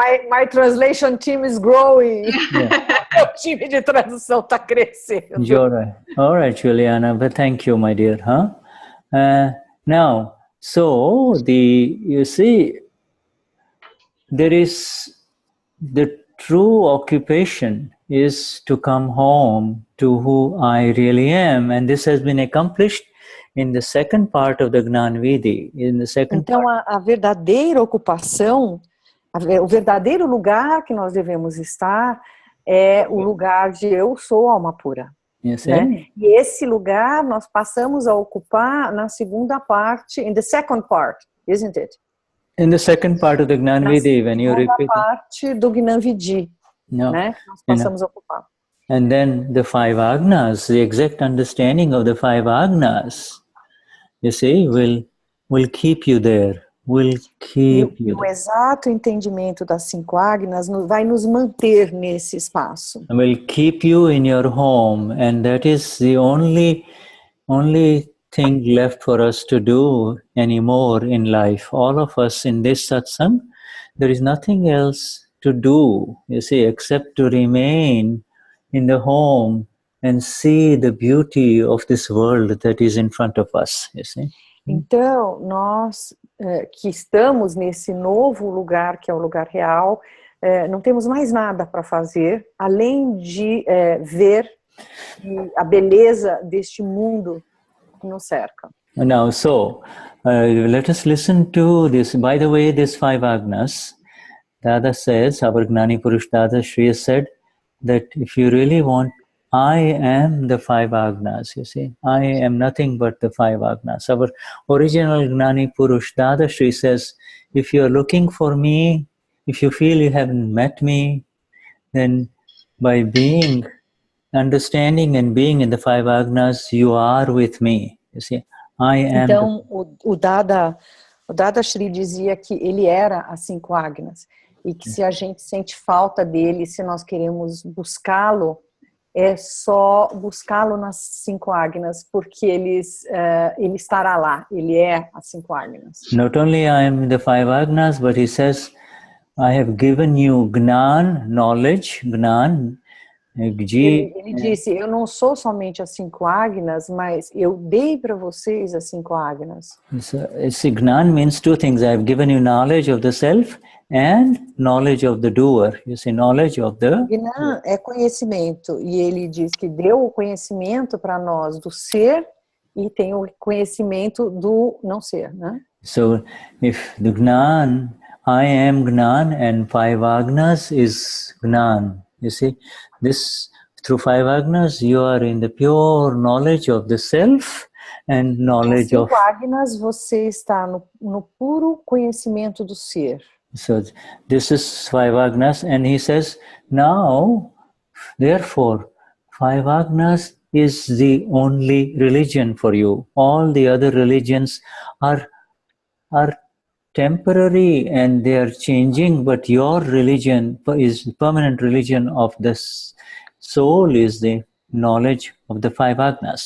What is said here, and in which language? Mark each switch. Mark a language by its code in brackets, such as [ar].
[en] My translation team is growing. [pt] O time de tradução está crescendo. [en] All right, Juliana. But thank you, my dear. Now, so you see, there is... The true occupation is to come home to who I really am, and this has been accomplished in the second part of the Gnan Vidhi. [pt] Então, a verdadeira ocupação, o verdadeiro lugar que nós devemos estar é o lugar de eu sou alma pura. [en] Yes, [pt] né? E esse lugar nós passamos a ocupar na segunda parte, [en] in the second part, isn't it? In the second part of the Gnan Vidhi, when you repeat [pt] parte do Gnan Vidhi, né? Nós passamos a ocupar. [en] And then the 5 Agnas, the exact understanding of the 5 Agnas, you see, will keep you there. Will keep you. [pt] O exato entendimento das 5 Agnas vai nos manter nesse espaço. [en] Will keep you in your home, and that is the only thing left for us to do anymore in life. All of us in this satsang, there is nothing else to do, you see, except to remain in the home and see the beauty of this world that is in front of us, you see. [pt] Então, nós que estamos nesse novo lugar, que é o lugar real, não temos mais nada para fazer, além de ver a beleza deste mundo que nos cerca. [en] Now, so, let us listen to this. By the way, this 5 Agnas, Dada says, our Gnani Purush Dadashri said that if you really want, I am the 5 Agnas, you see. I am nothing but the 5 Agnas. Our original Gnani Purush Dadashri says, if you are looking for me, if you feel you haven't met me, then by being, understanding and being in the 5 Agnas, you are with me, you see. I am. [pt] Então, o Dadashri dizia que ele era as 5 Agnas, e que se a gente sente falta dele, se nós queremos buscá-lo, é só buscá-lo nas 5 Agnas, porque ele estará lá, ele é as 5 Agnas. [en] Not only I am the 5 Agnas, but he says, I have given you Gnan, knowledge, Gnan. [pt] Ele disse, eu não sou somente as 5 Agnas, mas eu dei para vocês as 5 Agnas. [en] So, Gnan means 2 things. I have given you knowledge of the self and knowledge of the doer. You see, knowledge of the... [pt] Gnan é conhecimento, e ele diz que deu o conhecimento para nós do ser e tem o conhecimento do não ser, né? [en] So, if the Gnan, I am Gnan and 5 Agnas is Gnan. You see, this through 5 Agnas, you are in the pure knowledge of the self and knowledge of... [pt] 5 Agnas, você está no puro conhecimento do ser. [en] So this is 5 Agnas, and he says, now, therefore, 5 Agnas is the only religion for you. All the other religions are temporary and they are changing, but your religion is permanent religion of this soul is the knowledge of the 5 Agnas.